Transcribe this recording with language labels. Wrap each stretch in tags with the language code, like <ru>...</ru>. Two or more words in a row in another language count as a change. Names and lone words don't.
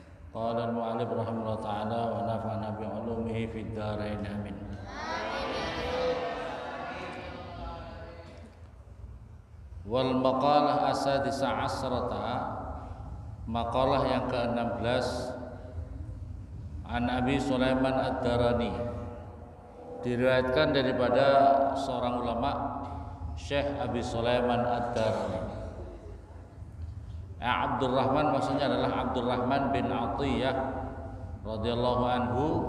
<ar>قال المؤلف رحمه الله تعالى ونفعنا بعلومه في الدارين آمين. والمقالة السادسة عشرة,</ar> <ms>maqalah yang ke-16, an Abi Sulaiman Ad-Darani, diriwayatkan daripada seorang ulama Syekh Abi Sulaiman Ad-Darani. Abdurrahman maksudnya adalah Abdurrahman bin Atiyah</ms> <ar>رضي الله عنه.</ar>